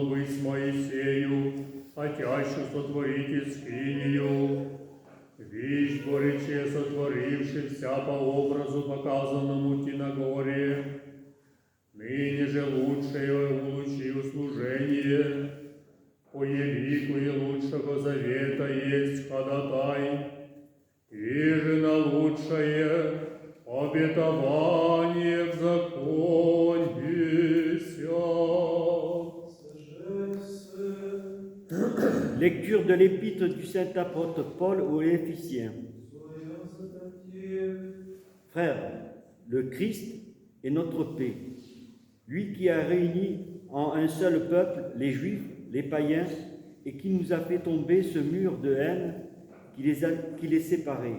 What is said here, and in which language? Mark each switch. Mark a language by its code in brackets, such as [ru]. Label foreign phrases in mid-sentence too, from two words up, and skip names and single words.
[cu] быть Моисею, хотящу сотворить скинию, вещь горече сотворившихся по образу, показанному ти на горе, ныне же лучшее улучив служение, по елику и лучшего завета есть ходатай, и же на лучшее обетование в законе ся. [fr] Lecture de l'épître du saint apôtre Paul aux Éphésiens. Frères, le Christ est notre paix, lui qui a réuni en un seul peuple les Juifs, les païens, et qui nous a fait tomber ce mur de haine qui les séparait.